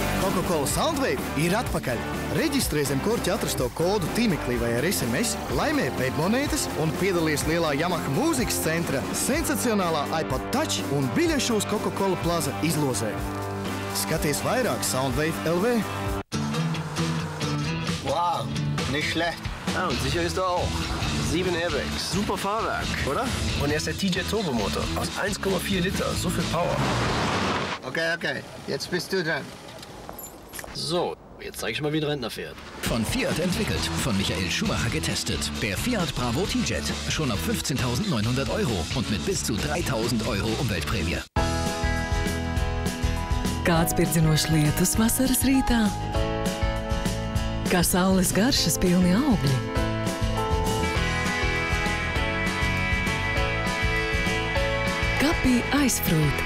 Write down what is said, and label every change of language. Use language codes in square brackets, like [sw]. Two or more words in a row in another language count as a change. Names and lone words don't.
[lv] Coca-Cola Soundwave ir atpakaļ. Reģistrē zem korķa atrasto kodu tīmeklī vai ar SMS, laimē pēc monētas un piedalies lielā Yamaha mūzikas centra sensacionālā iPod Touch un biļešu uz Coca-Cola Plaza izlozē. Skaties vairāk Soundwave LV. [de] Wow, nicht schlecht. Ja, und sicher ist er auch. 7 Airbags, super Fahrwerk, oder? Und er ist der TJ Turbomotor aus 1,4 Liter, so viel Power. Okay, jetzt bist du dran. So, jetzt zeig ich mal, wie ein Rentner fährt. Von Fiat entwickelt, von Michael Schumacher getestet. Der Fiat Bravo T-Jet, schon ab 15.900 € und mit bis zu 3.000 € Umweltprämie. [lv] Kāds pirdzinošs lietus vasaras rītā? Kā saules garšas pilni augļi? Kapī aizfrūt.